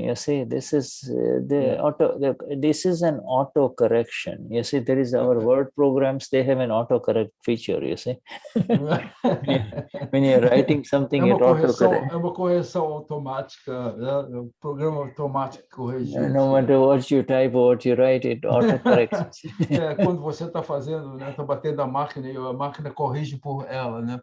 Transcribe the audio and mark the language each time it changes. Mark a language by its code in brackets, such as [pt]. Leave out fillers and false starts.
[en] You see, this is this is an auto correction. You see, there is our word programs. They have an auto correct feature. You see, when you're writing something, it auto correct. [pt] É uma correção automática, né? Um programa automático corrigindo. [en] No matter what you type or what you write, it auto corrects. [pt] Quando você está fazendo, né? Está batendo a máquina e a máquina corrige por ela, né?